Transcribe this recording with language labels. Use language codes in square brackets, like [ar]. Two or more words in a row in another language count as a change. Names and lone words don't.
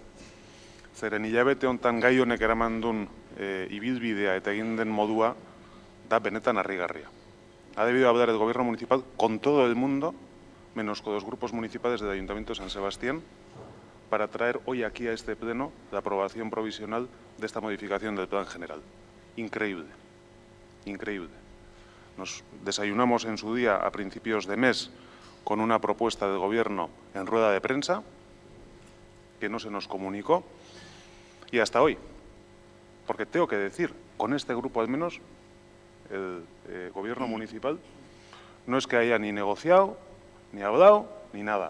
[eu] Zeren hilabete hontan gai honek eraman duen ibilbidea eta egin den modua da benetan harrigarria. [es] Ha debido hablar el gobierno municipal con todo el mundo, menos con los grupos municipales del Ayuntamiento de San Sebastián, para traer hoy aquí a este pleno la aprobación provisional de esta modificación del plan general. Increíble, increíble. Nos desayunamos en su día a principios de mes con una propuesta del Gobierno en rueda de prensa que no se nos comunicó y hasta hoy, porque tengo que decir, con este grupo al menos, el Gobierno municipal no es que haya ni negociado, ni hablado, ni nada.